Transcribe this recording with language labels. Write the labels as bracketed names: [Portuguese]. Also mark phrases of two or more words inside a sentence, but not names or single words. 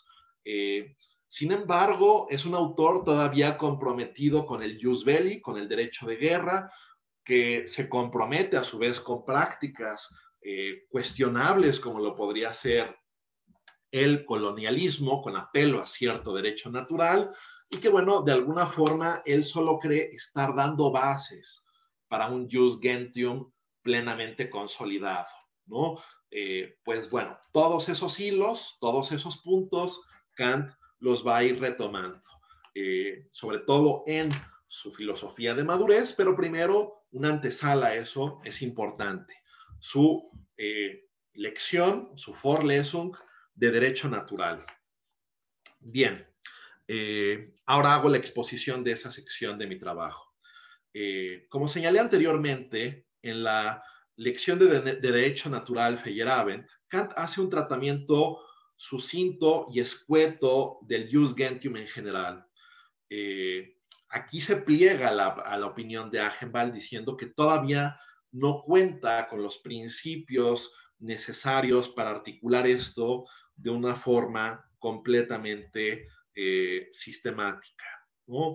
[Spanish] Sin embargo, es un autor todavía comprometido con el [Latin] jus belli, [Spanish] con el derecho de guerra, que se compromete a su vez con prácticas cuestionables como lo podría ser el colonialismo con apelo a cierto derecho natural y que, bueno, de alguna forma él solo cree estar dando bases para un [Latin] jus gentium [Spanish] plenamente consolidado, ¿no? Pues bueno, todos esos hilos, todos esos puntos, Kant los va a ir retomando, sobre todo en su filosofía de madurez, pero primero una antesala a eso es importante, su lección, su Vorlesung de derecho natural. Bien, ahora hago la exposición de esa sección de mi trabajo. Como señalé anteriormente, en la lección de derecho natural Feyerabend, Kant hace un tratamiento sucinto y escueto del [Latin] jus gentium [Spanish] en general. Aquí se pliega a la opinión de Agenbal diciendo que todavía no cuenta con los principios necesarios para articular esto de una forma completamente sistemática, ¿no?